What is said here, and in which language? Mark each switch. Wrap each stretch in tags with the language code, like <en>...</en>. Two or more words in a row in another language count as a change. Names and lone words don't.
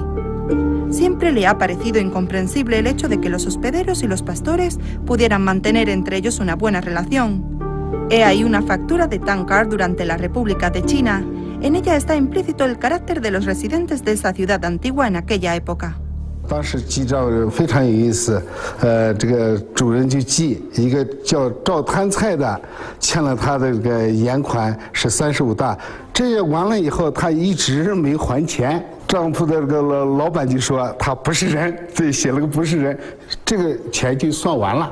<es>Siempre le ha parecido incomprensible el hecho de que los hospederos y los pastores pudieran mantener entre ellos una buena relación. He ahí una factura de Tankar durante la República de China. En ella está implícito el carácter de los residentes de esa ciudad antigua en aquella época.</es> <zh>当时记账非常有意思，这个主人就记一个叫赵贪菜的，欠了他的这个盐款是35大，这完了以后他一直没还钱，账铺的这个老板就说他不是人，这写了个不是人，这个钱就算完了。</zh>